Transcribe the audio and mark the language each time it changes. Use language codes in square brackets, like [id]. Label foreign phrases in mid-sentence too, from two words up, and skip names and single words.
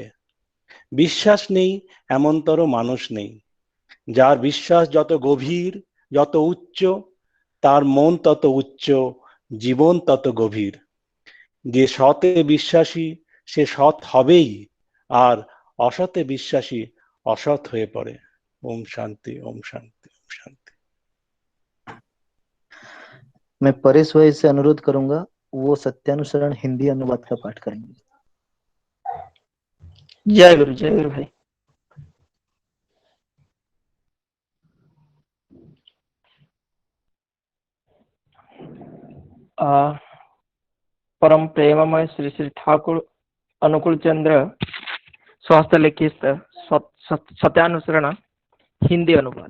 [bn] বিশ্বাস নেই এমনতর মানুষ নেই। যার বিশ্বাস যত গভীর, যত উচ্চ, তার মন তত উচ্চ, জীবন তত গভীর। যে সতে বিশ্বাসী সে সৎ হবেই, আর অসতে বিশ্বাসী অসৎ হয়ে পড়ে। [hi] ओम शांति, ओम शांति, ओम शांति। मैं परेश भाई से अनुरोध करूंगा वो सत्यानुसरण हिंदी अनुवाद का पाठ करेंगे। जय गुरु भाई। परम प्रेममय श्री श्री ठाकुर अनुकूल चंद्र स्वास्थ्य लिखित सत्यानुसरण हिंदी अनुवाद।